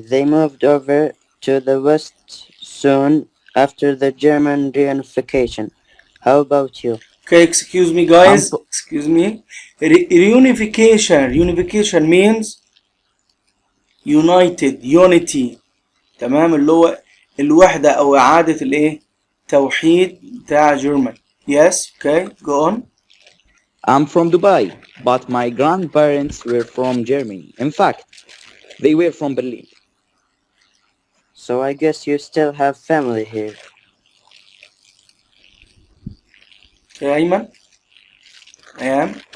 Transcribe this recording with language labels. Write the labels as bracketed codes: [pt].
[en] They moved over to the West soon after the German reunification. How about you? Okay, excuse me guys. Excuse me. Reunification means united, unity. [ar] تمام، اللي هو الوحدة أو إعادة الإيه؟ توحيد بتاع German. [en] Yes, okay, go on. I'm from Dubai, but my grandparents were from Germany. In fact, they were from Berlin. So I guess you still have family here. Okay, Ayman. I am.